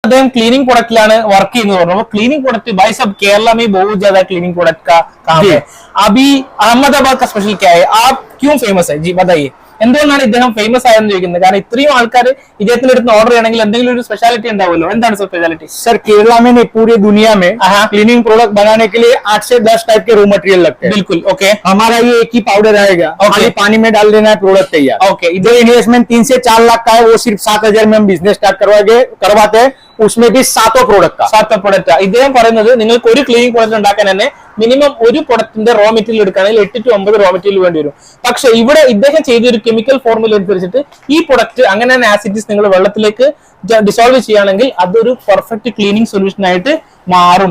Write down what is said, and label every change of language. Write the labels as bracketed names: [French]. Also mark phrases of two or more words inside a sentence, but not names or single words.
[Hindi] അദ്ദേഹം [English] cleaning product work cleaning product [Hindi] भाई साहब केरला में बहुत ज्यादा [English] cleaning product [Hindi] का काम है। अभी अहमदाबाद का स्पेशल क्या है, आप क्यों फेमस है जी बताइए? [Malayalam] എന്തുകൊണ്ടാണ് ഇദ്ദേഹം ഫേമസ് ആയെന്ന് ചോദിക്കുന്നത്? കാരണം ഇത്രയും ആൾക്കാർ ഇദ്ദേഹത്തിന്റെ അടുത്ത് ഓർഡർ ചെയ്യണമെങ്കിൽ എന്തെങ്കിലും ഒരു സ്പെഷ്യാലിറ്റി ഉണ്ടാവുമല്ലോ. എന്താണ് സർ സ്പെഷ്യാലിറ്റി? [Hindi] सर केरला में नहीं, पूरी दुनिया में [English] cleaning product [Hindi] बनाने के लिए 8 से 10 टाइप के [English] raw material [Hindi] लगते हैं। बिल्कुल ओके। हमारा ये एक ही पाउडर आएगा, खाली पानी में डाल देना है, प्रोडक्ट तैयार। ओके। जो इन्वेस्टमेंट 3 से 4 लाख का है वो सिर्फ 7,000 में हम [English] business start [Hindi] करवाते हैं, उसमें भी 7 प्रोडक्ट का। [Malayalam] 7 प्रोडक्ट ഇദ്ദേഹം പറയുന്നത് നിങ്ങൾക്ക് ഒരു [English] cleaning product [Malayalam] ഉണ്ടാക്കാൻ തന്നെ മിനിമം ഒരു പ്രൊഡക്റ്റിന്റെ [English] raw material [Malayalam] എടുക്കുകയാണെങ്കിൽ 8 to 9 [English] raw material [Malayalam] വേണ്ടി വരും. പക്ഷെ ഇവിടെ ഇദ്ദേഹം ചെയ്തൊരു [English] chemical formula [Malayalam] അനുസരിച്ചിട്ട് ഈ പ്രൊഡക്റ്റ് അങ്ങനെ തന്നെ ആസിഡ്സ് നിങ്ങൾ വെള്ളത്തിലേക്ക് ഡിസോൾവ് ചെയ്യുകയാണെങ്കിൽ അതൊരു [English] perfect cleaning solution [Malayalam] ആയിട്ട് മാറും.